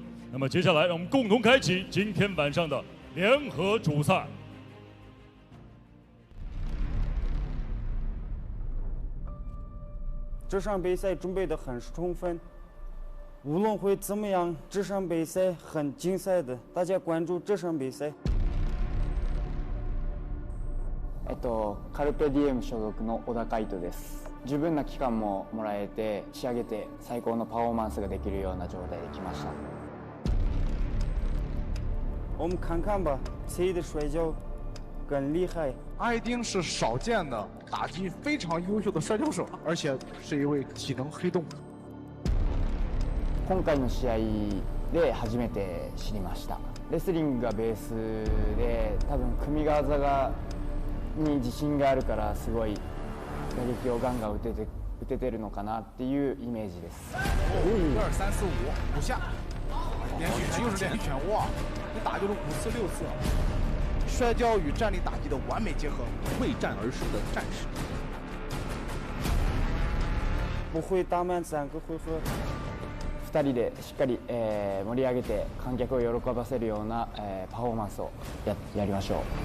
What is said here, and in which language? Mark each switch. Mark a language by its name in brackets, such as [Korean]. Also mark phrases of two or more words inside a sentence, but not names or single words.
[Chinese] 那么接下来，让我们共同开启今天晚上的联合主赛。这场比赛准备得很充分，无论会怎么样，这场比赛很精彩的，大家关注这场比赛。 [Japanese] カルペディエム所属の小田海斗です。十分な期間ももらえて仕上げて最高のパフォーマンスができるような状態で来ました。 [Chinese] 我们看看吧，谁的摔跤更厉害？艾丁是少见的打击非常优秀的摔跤手，而且是一位体能黑洞。 [Japanese] 今回の試合で初めて知りました。レスリングがベースで、多分組み技に自信があるからすごい打撃をガンガン打ててるのかなっていうイメージです。 [Chinese] 1、2、3、4、5，5 下，连续又是连拳，哇！你打就是5次6次。摔跤与站立打击的完美结合，为战而生的战士。不会打满3个回合。 [Japanese] 2人でしっかり、盛り上げて観客を喜ばせるような、パフォーマンスをやりましょう。